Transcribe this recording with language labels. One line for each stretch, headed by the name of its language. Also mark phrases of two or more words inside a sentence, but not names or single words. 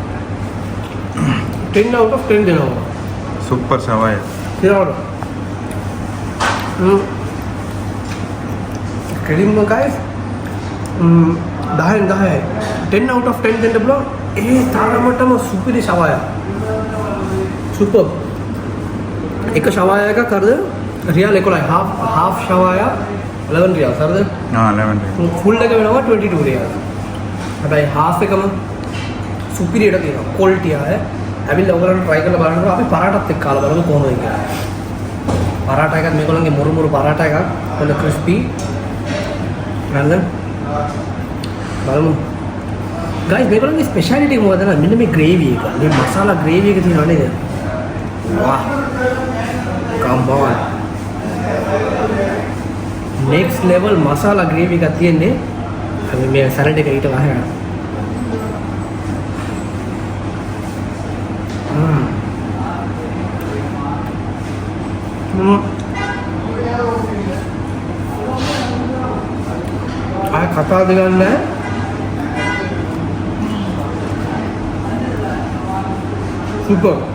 English: 10 out of 10
Sinhala: දෙනවා. Super Savaya. Here. කෙලින්ම guys
English: 10 10 out of 10
Sinhala: දෙන්න බලන්න. ඒ තරමටම සුපිරි ශවය. සුපර්. එක ශවය එකක් හරිද? රියල් 11 half ශවය 11 රියල් හරිද? 11 ෆුල් එක වෙනවා 22 රියල්. හැබැයි half එකම සුපිරියට තියෙනවා. quality ආය. ඇවිල්ලා ඔයගොල්ලෝ try කරලා බලන්න අපි පරාටත් එක්ක කාලා බලමු කොහොමද කියලා. පරාට එකත් මේගොල්ලන්ගේ මුරු පරාට එකක් හොඳ crispy. නේද? බලමු. guys මේගොල්ලන්ගේ ස්පෙෂාලිටි එක මොකද? මෙන්න මේ gravy එක. මේ මසාලා gravy එක තියෙනවා නේද? වාහ්.
English: come on. next level
Sinhala: මසාලා gravy එකක් තියෙන්නේ. අපි මේ සැලඩ් එක ඊට වහගෙන. ආය කතා දෙන්න සුපර්